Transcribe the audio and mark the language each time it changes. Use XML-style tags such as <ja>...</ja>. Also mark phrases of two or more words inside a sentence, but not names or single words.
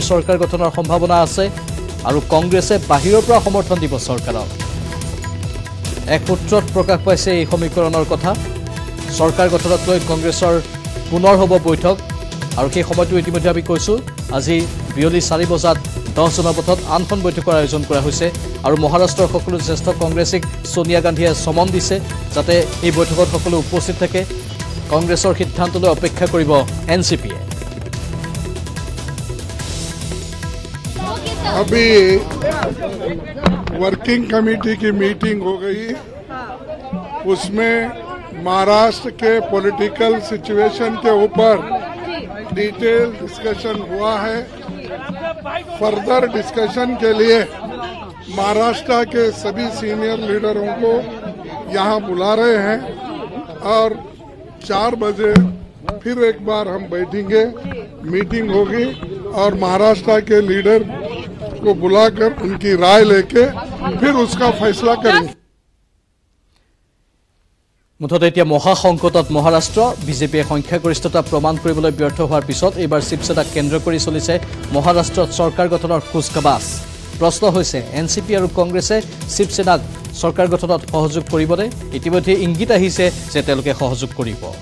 <as>চৰকাৰ গঠনৰ সম্ভাৱনা আছে আৰু কংগ্ৰেছে বাহিৰৰ পৰা সমৰ্থন দিব চৰকাৰক এক সূত্ৰত প্ৰকাশ পাইছে এই সমীকৰণৰ কথা চৰকাৰ গঠনক লৈ কংগ্ৰেছৰ পুনৰ হ'ব বৈঠক আৰু সেই সময়টো ইতিমধ্যে আমি কৈছো আজি বিয়লি 4 বজাত 10 জনপথত আনখন বৈঠকৰ আয়োজন কৰা হৈছে আৰু মহাৰাষ্ট্ৰৰ সকলো জ্যেষ্ঠ কংগ্ৰেছীক সোনিয়া গান্ধীয়ে সমন দিছে যাতে এই বৈঠকত সকলো উপস্থিত থাকে কংগ্ৰেছৰ সিদ্ধান্তলৈ অপেক্ষা কৰিব এনচিপিয়ে</as> <hi>अभी</hi> <en>working committee</en> <hi>की मीटिंग हो गई उसमें महाराष्ट्र के</hi> <en>political situation</en> <hi>के ऊपर</hi> <en>detail discussion</en> <hi>हुआ है</hi> <en>further discussion</en> <hi>के लिए महाराष्ट्र के सभी सीनियर लीडरों को यहां बुला रहे हैं और 4 बजे फिर एक बार हम बैठेंगे मीटिंग होगी और महाराष्ट्र के लीडर को बुलाकर उनकी राय लेके फिर उसका फैसला करेंगे</hi> <as>মুঠতে এতিয়া মহাসংকটত মহাৰাষ্ট্ৰ বিজেপিয়ে সংখ্যাগৰিষ্ঠতা প্ৰমাণ কৰিবলৈ ব্যৰ্থ হোৱাৰ পিছত এইবাৰ শিৱসেনাক কেন্দ্ৰ কৰি চলিছে মহাৰাষ্ট্ৰত চৰকাৰ গঠনৰ কুচকাৱাজ প্ৰশ্ন হৈছে এনচিপি আৰু কংগ্ৰেছে শিৱসেনাক চৰকাৰ গঠনত সহযোগ কৰিবনে ইতিমধ্যে ইংগিত আহিছে যে তেওঁলোকে সহযোগ কৰিব</as>